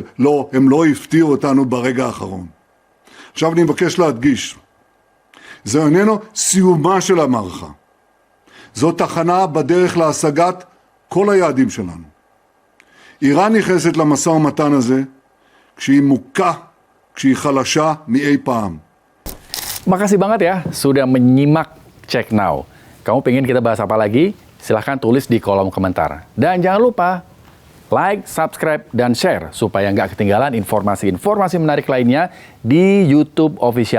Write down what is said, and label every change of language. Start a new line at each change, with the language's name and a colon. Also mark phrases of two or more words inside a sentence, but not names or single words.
Hebrew: לא, הם לא הפתיעו אותנו ברגע האחרון. עכשיו אני מבקש להדגיש, זה איננו סיומה של המערכה. זו תחנה בדרך להשגת כל היעדים שלנו. איראן נכנסת למשא ומתן הזה כשהיא מוכה, כשהיא חלשה מאי פעם.
Indonesian: Makasih banget ya sudah menyimak Check Now. Kamu pengen kita bahas apa lagi? Silahkan tulis di kolom komentar. Dan jangan lupa like, subscribe, dan share supaya nggak ketinggalan informasi-informasi menarik lainnya di YouTube Official iNews.